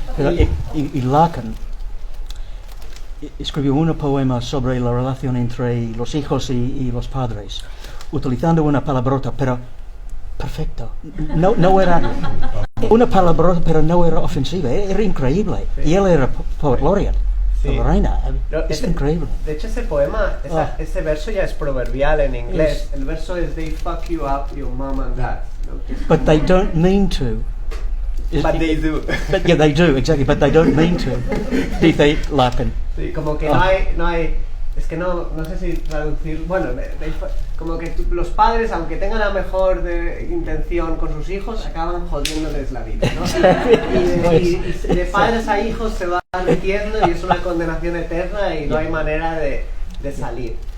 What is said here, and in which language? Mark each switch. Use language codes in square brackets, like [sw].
[es] Pero y Larkin escribió un poema sobre la relación entre los hijos y los padres, utilizando una palabrota, pero perfecto. No era una palabrota, pero no era ofensiva, era increíble. Sí. Y él era poet laureate. Sí. La reina, es increíble. De hecho, ese poema, ese verso ya es proverbial en inglés. El verso es [en] "They fuck you up, your mom and dad". But they don't mean to. But they do. But yeah, they do, exactly, but they don't mean to. [es] Dice Larkin. Sí, como que no hay, es que no sé si traducir, bueno, como que los padres, aunque tengan la mejor intención con sus hijos, acaban jodiéndoles la vida, ¿no? Y de padres a hijos se van metiendo y es una condenación eterna y no hay manera de salir.